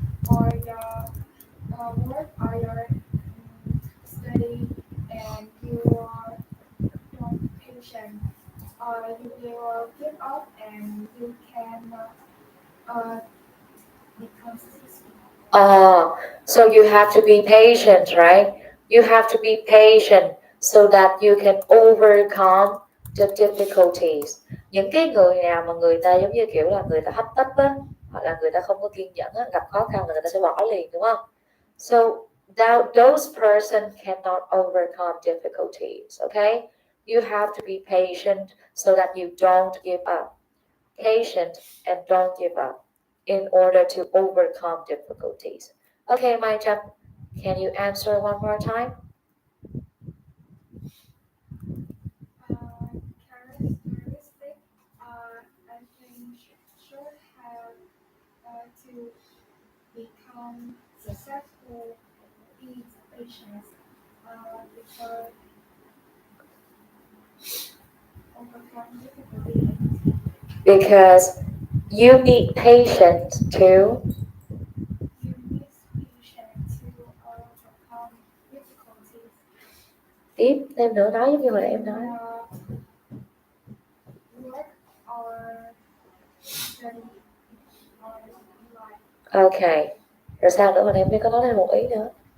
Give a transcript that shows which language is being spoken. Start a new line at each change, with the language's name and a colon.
English: or the work or your study, and you are not patient, you will give up and you can uh, become successful. Oh, so you have to be patient, right? You have to be patient so that you can overcome the difficulties.
Vietnamese: Những cái người nào mà người ta giống như kiểu là người ta hấp tấp á, hoặc là người ta không có kiên nhẫn á, gặp khó khăn là người ta sẽ bỏ liền đúng không?
English: So those person cannot overcome difficulties, okay? You have to be patient so that you don't give up. Patient and don't give up in order to overcome difficulties. Okay, my Jump, can you answer one more time? Characteristic, I think should have to become successful is patience, because overcome difficulty. Because you need patience too. You need patience to overcome difficulties
Vietnamese: Tiếp thêm nữa, nói giống như hồi nãy em
English: in
Vietnamese: nói.
English: work or study or life. Okay.
Vietnamese: Rồi sao nữa, hồi nãy em có nói thêm một ý nữa.